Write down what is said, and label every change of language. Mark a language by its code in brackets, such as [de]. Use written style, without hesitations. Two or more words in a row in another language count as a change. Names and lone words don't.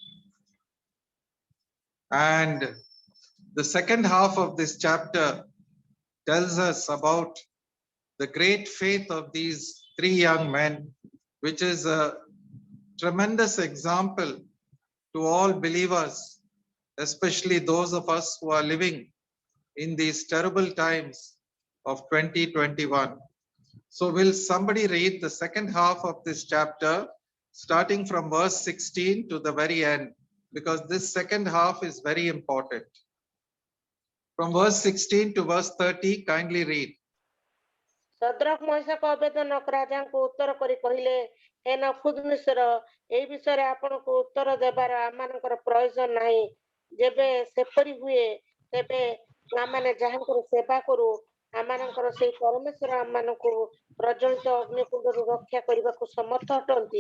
[en] And the second half of this chapter tells us about the great faith of these three young men, which is a tremendous example to all believers, especially those of us who are living in these terrible times of 2021. So will somebody read the second half of this chapter, starting from verse 16 to the very end, because this second half is very important. From verse 16 to verse 30, kindly read. [or] ସଦ୍ରକ ମୈସାକ ଅବେଦନକ ରାଜାଙ୍କୁ ଉତ୍ତର କରି କହିଲେ, ହେ ନବୁକଦ୍ନେସର, ଏହି ବିଷୟରେ ଆପଣଙ୍କୁ ଉତ୍ତର ଦେବାର ଆମମାନଙ୍କର ପ୍ରୟୋଜନ ନାହିଁ। ଯେବେ ସେପରି ହୁଏ, ତେବେ ଆମମାନେ ଯାହାଙ୍କର ସେବା କରୁ, ଆମମାନଙ୍କର ସେଇ ପରମେଶ୍ୱର ଆମମାନଙ୍କୁ ପ୍ରଜ୍ୱଳିତ ଅଗ୍ନିକୁଣ୍ଡରୁ ରକ୍ଷା କରିବାକୁ ସମର୍ଥ ଅଟନ୍ତି।